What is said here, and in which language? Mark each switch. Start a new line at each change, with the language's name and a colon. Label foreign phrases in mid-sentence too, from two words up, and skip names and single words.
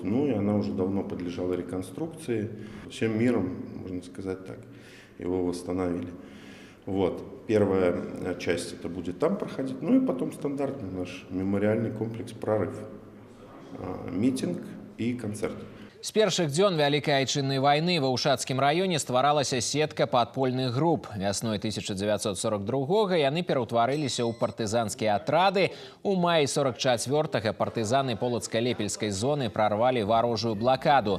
Russian: И она уже давно подлежала реконструкции. Всем миром, можно сказать так, его восстановили. Вот. Первая часть это будет там проходить, и потом стандартный наш мемориальный комплекс «Прорыв». Митинг и концерт.
Belarusian: З першых дзён Вялікай Айчыннай вайны ва Ушацкім раёне стваралася сетка падпольных груп. Вясной 1942-го яны пераўтварыліся ў партызанскія атрады. У маі 44-го партызаны Полацка-Лепельскай зоны прарвалі варожую блакаду.